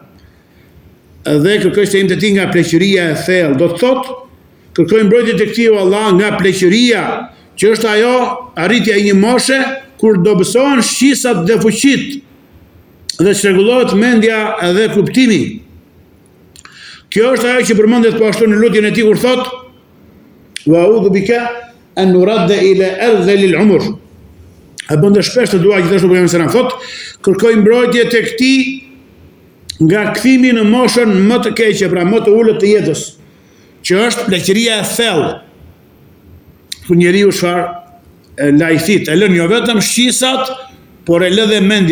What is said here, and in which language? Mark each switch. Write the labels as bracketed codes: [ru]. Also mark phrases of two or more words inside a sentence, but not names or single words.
[sq] Dhe kërkoj strehim të tij nga pleqëria e thellë, do të thotë kërkoj mbrojtje tek ti o Allah nga pleqëria, që është ajo arritja e një moshe kur dobësohen shqisat dhe fuqit dhe çrregullohet mendja dhe kuptimi. Kjo është ajo që përmendet po ashtu në lutjen e tij kur thot [ar] وأعوذ بك أن نرد إلى أرذل العمر. [sq] A bën shpesh të dua gjithashtu për jam thot kërkoj mbrojtje tek ti nga kthimi në moshën më të keqe, pra më të ulët të jetës, që është pleqëria e thellë. Ku njeriu çfarë lajthit, e lën jo vetëm shqisat, por e lë dhe mendja.